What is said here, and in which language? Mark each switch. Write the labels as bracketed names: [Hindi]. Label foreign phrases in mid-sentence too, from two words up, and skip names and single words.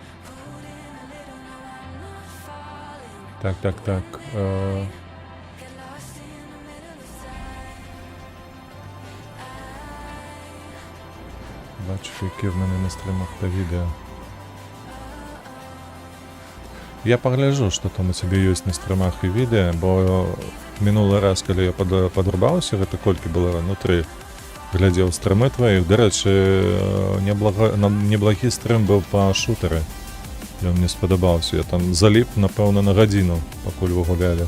[Ukrainian] Так. Бачу, які в мене на стрімах та відео. [Belarusian] Я пагляджу, што там у цябе ёсць на стрімах і відэа, бо мінулы раз, калі я падрубаўся, гэта колькі было внутры, глядзеў стрымы тваіх. Дарэчы, неблагі стрым быў па шутары. Ён мне спадабаўся. Я там заліп, напэўна, на гадзіну, пакуль вы гулялі.